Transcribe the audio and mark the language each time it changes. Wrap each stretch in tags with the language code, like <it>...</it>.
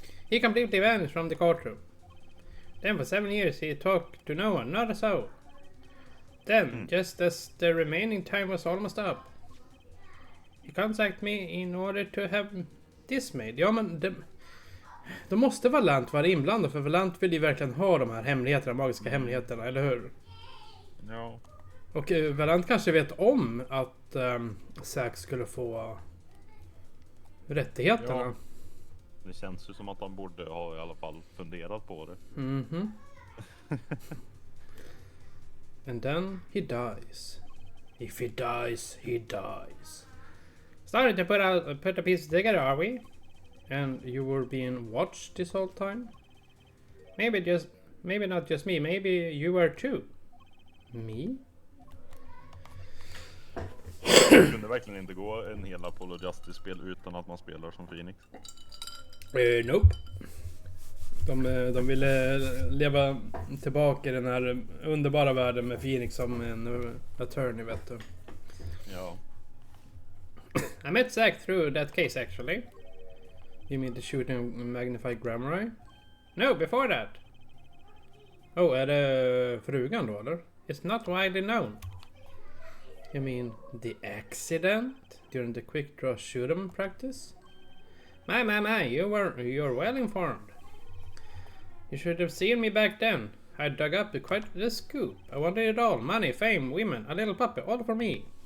<en>He completely vanished from the courtroom. Then for 7 years he talked to no one, not a soul. Then, just as the remaining time was almost up, he contacted me in order to have this made.</en> <sv>Ja, men de måste Valant vara inblandad, för Valant vill ju verkligen ha de här hemligheterna, magiska hemligheterna, eller hur? Ja. Och Valant kanske vet om att Zack skulle få rättigheterna. Ja. Det känns ju som att han borde ha i alla fall funderat på det. Mhm.</sv> <en>And then he dies. If he dies, he dies. Starting to put a piece together, are we? And you were being watched this whole time? Maybe not just me. Maybe you were too. Me?</en> <sv>Det kunde verkligen inte gå en hel Apollo Justice-spel utan att man spelar som Phoenix.</sv> <en>Nope.</en> <sv>De ville leva tillbaka i den här underbara världen med Phoenix som en attorney, vet du. Ja.</sv> <en>I met Zack through that case actually. You mean the shooting magnified Grammar? No, before that.</en> <sv>Oh, är det frugan då eller?</sv> <en>It's not widely known. You mean the accident during the quick draw shoot 'em practice? My, you're well informed. You should have seen me back then. I dug up quite the scoop. I wanted it all. Money, fame, women, a little puppy, all for me.</en>